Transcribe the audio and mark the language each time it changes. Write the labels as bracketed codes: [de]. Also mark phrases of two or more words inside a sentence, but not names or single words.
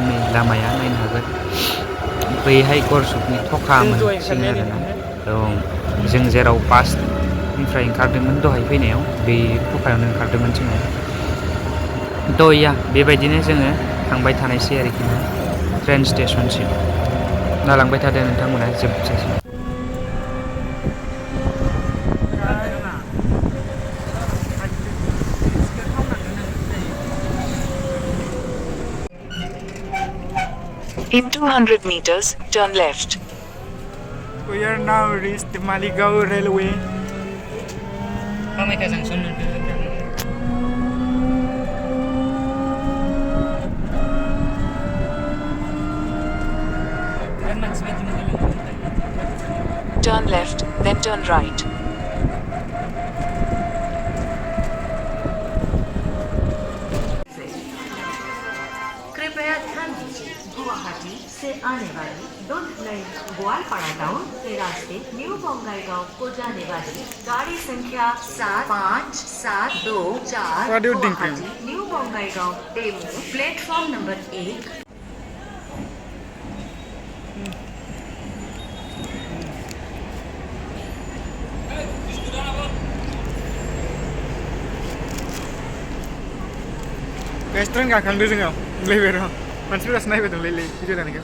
[brx] नै लामाया नायनो हागोन, बैहाय गरसुकनि थखा मोनसिगोन आरोना। जों जेराव बासनिफ्राय ओंखारदोंमोन दहाय फैनायाव, बे थखायावनो ओंखारदोंमोन जोङो। थ' बेबायदिनो जोङो थांबाय थानायसै आरोखि ना ट्रेन स्टेसनसिम। नालांबाय थादो नोंथांमोना जोबजासिम। [en] In 200 meters, turn left. We are now reached the Maligaw Railway. Turn left, then turn right. [hi] कृपया ध्यान दीजिए, गुवाहाटी से आने वाली दुर्ग लाइन ग्वालपाड़ा टाउन के रास्ते न्यू बंगाईगांव को जाने वाली गाड़ी संख्या 7572 [en] What do you think? [hi] गुवाहाटी न्यू बंगाईगांव डेमू प्लेटफॉर्म नंबर 1 [brx] Guys, ट्रेन गाखोदों जोङो लेभेलाव मानसिफोरासो नायबाय दं लै भिडिअ नायनायखौ